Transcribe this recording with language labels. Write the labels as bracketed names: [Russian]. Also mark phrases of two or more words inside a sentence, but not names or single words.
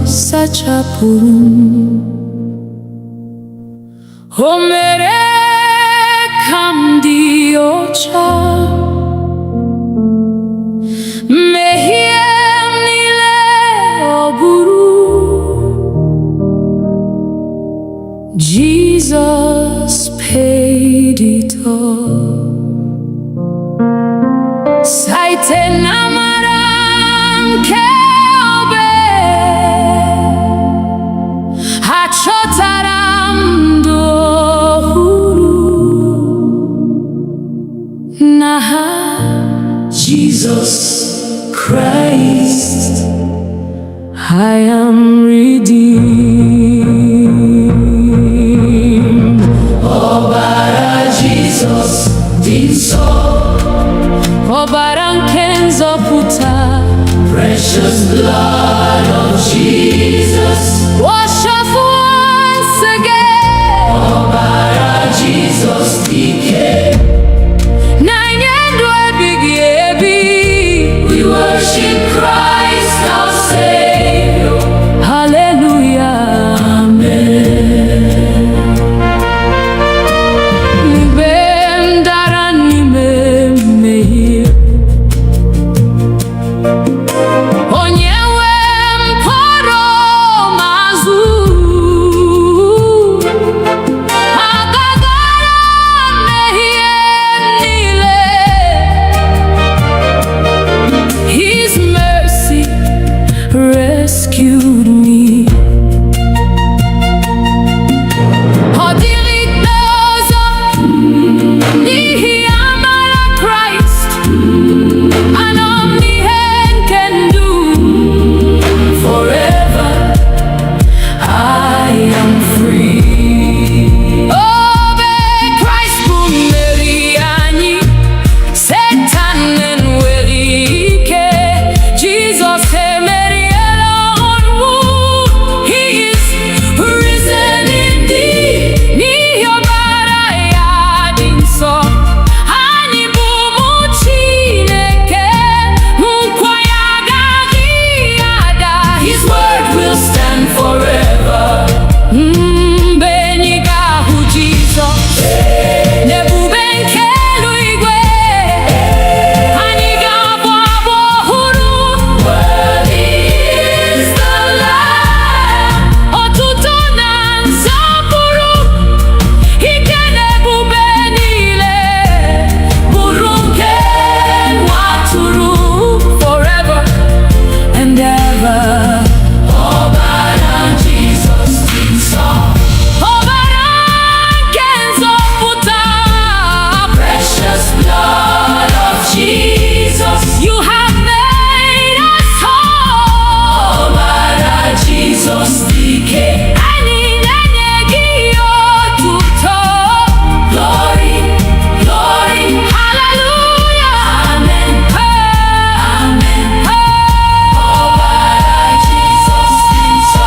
[Igbo] sachapụrụ o mere ka m dị ọcha mmehie m niile ọ bụrụ [English] Jesus paid it all [Igbo] site n'amara nke obe achọtara m ndụ ọhụrụ na ha [English] Jesus Christ. I am redeemed. [Igbo] Ọbara Jesus dị nsọ. Ọbara nke nzọpụta. [English] Precious blood of Jesus. Wash us once again. [Igbo] Ọbara Jesus dị ike. Na-enye ndụ ebighị ebi. [English] We worship Christ our Savior. Hallelujah. Amen. [Igbo] Mgbe m dara n'ime mmehie, onye nwe m kpọrọ m azụ. Agagara mmehie niile. [English] His mercy rescued me. [Igbo] Ọ dịghị ikpe ọzọ n'ihi amara Kraịst. Anọ m n'ihe nke ndụ. [English] Forever I am free. [Igbo] Obe Kraịst bụ mmeri anyị. Satan enweghị ike. Jizọs emeriela ọnwụ. [English] He is risen indeed. [Igbo] N'ihi ọbara ya dị nsọ. Anyị bụ ụmụ Chineke. Nkwa ya agaghị ada. [English] His word will stand forever. [Igbo] Mgbe anyị ga-ahụ Jizọs n'ebube nke eluigwe, anyị ga-abụ abụ ọhụrụ. [English] Worthy is the Lamb. [Igbo] Otuto na nsọpụrụ, ike na ebube niile bụrụ nke nwa atụrụ. [English] Forever and ever. [Igbo] Ọbara Jesus dị nsọ. Ọbara nke nzọpụta. [English] Precious blood of Jesus. You have made us whole. [Igbo] Ọbara Jesus dị ike. Anyị na-enye gị otuto. [English] Glory, glory. Hallelujah. Amen. Amen. [Igbo] Ọbara Jesus dị nsọ.